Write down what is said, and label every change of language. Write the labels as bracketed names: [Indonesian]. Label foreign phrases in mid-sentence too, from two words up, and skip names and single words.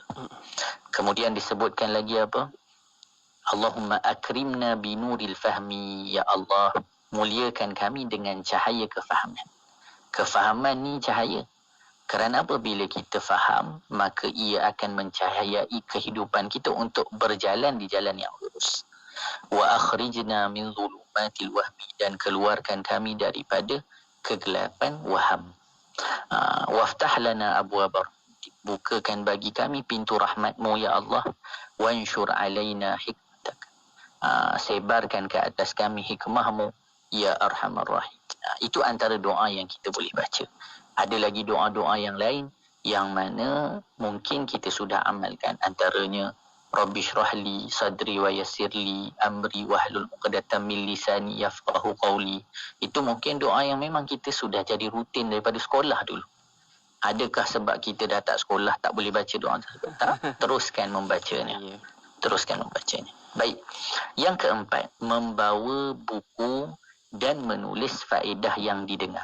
[Malay] Kemudian disebutkan lagi apa? [Arabic] اللهم أكرمنا بنور الفهم, يا الله, [Malay] muliakan kami dengan cahaya kefahaman. Kefahaman ni cahaya. Kerana apabila kita faham, maka ia akan mencahayai kehidupan kita untuk berjalan di jalan yang lurus. [Arabic] وأخرجنا من ظلمات الوهم, [Malay] dan keluarkan kami daripada kegelapan waham. [Arabic] وافتح لنا أبواب, [Malay] bukakan bagi kami pintu rahmat-Mu [Arabic] يا الله. وانشر علينا حكمتك, [Malay] sebarkan ke atas kami hikmah-Mu [Arabic] يا أرحم الراحمين. [Malay] Itu antara doa yang kita boleh baca. Ada lagi doa-doa yang lain yang mana mungkin kita sudah amalkan. [Arabic] Antaranya رب اشرح لي صدري ويسر لي أمري واحلل عقدة من لساني يفقهوا قولي. [Malay] Itu mungkin doa yang memang kita sudah jadi rutin daripada sekolah dulu. Adakah sebab kita dah tak sekolah tak boleh baca doa tersebut? Tak. Teruskan membacanya. Teruskan membacanya. Baik. Yang keempat, membawa buku dan menulis faedah yang didengar.